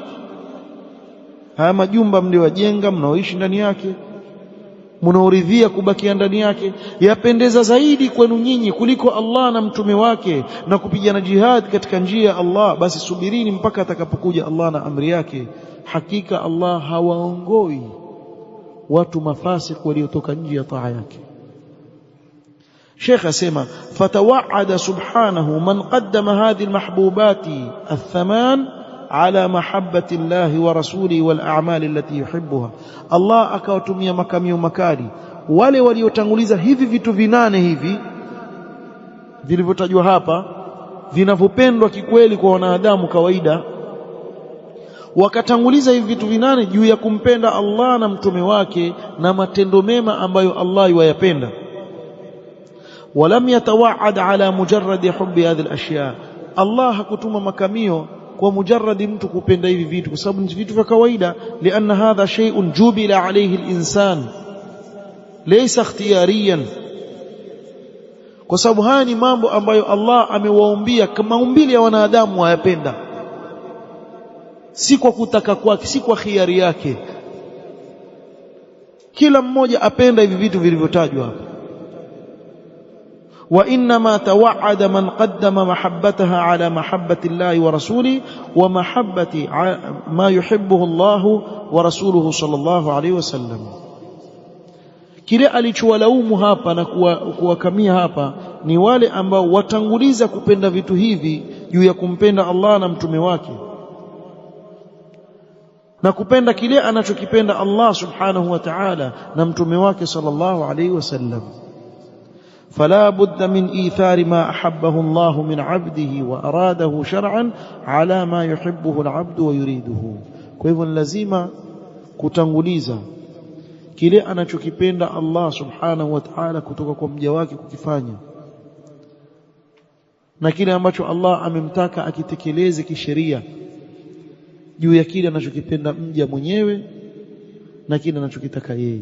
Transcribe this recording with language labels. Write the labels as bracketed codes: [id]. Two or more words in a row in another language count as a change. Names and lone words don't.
[sw] haya majumba mliojenga mnaoishi ndani yake, mnaoridhia kubakia ndani yake, yapendeza zaidi kwenu nyinyi kuliko Allah na mtume wake na kupigana jihad katika njia ya Allah, basi subirini mpaka atakapokuja Allah na amri yake. Hakika Allah hawaongoi watu mafasik waliotoka nje ya taa yake. Sheikh asema [ar] فتوعد سبحانه من قدم هذه المحبوبات ثمان على محبة الله ورسوله والأعمال التي يحبها. [sw] Allah akawatumia makamio makali wale waliotanguliza hivi vitu vinane hivi vilivyotajwa hapa vinavyopendwa kikweli kwa wanadamu kawaida, wakatanguliza hivi vitu vinane juu ya kumpenda Allah na mtume wake na matendo mema ambayo Allah yuwayapenda. [ar] ولم يتوعد على مجرد حب هذه الأشياء. [sw] Allah hakutuma makamio kwa mujarradi mtu kupenda hivi vitu, kwa sababu ni vitu vya kawaida. [ar] لأن هذا شيء جبل عليه الإنسان ليس اختياريا, [sw] kwa sababu haya ni mambo ambayo Allah amewaumbia kama umbile ya wanadamu wayapenda, si kwa kutaka kwake, si kwa khiari yake. Kila mmoja apenda hivi vitu vilivyotajwa hapa. [ar] وإنما توعد من قدم محبتها على محبة الله ورسوله ومحبة ما يحبه الله ورسوله صلى الله عليه وسلم. [sw] Kile alichowalaumu hapa na kuwakamia hapa ni wale ambao watanguliza kupenda vitu hivi juu ya kumpenda Allah na mtume wake na kupenda kile anachokipenda Allah [ar] سبحانه وتعالى [sw] na mtume wake [ar] صلى الله عليه وسلم. فلا بد من إيثار ما أحبه الله من عبده وأراده شرعا على ما يحبه العبد ويريده. [sw] kwa hivyo lazima kutanguliza kile anachokipenda Allah [ar] سبحانه وتعالى [sw] kutoka kwa mja wake kukifanya na kile ambacho Allah amemtaka akitekeleze kisheria juu ya kile anachokipenda mja mwenyewe na kile anachokitaka yeye.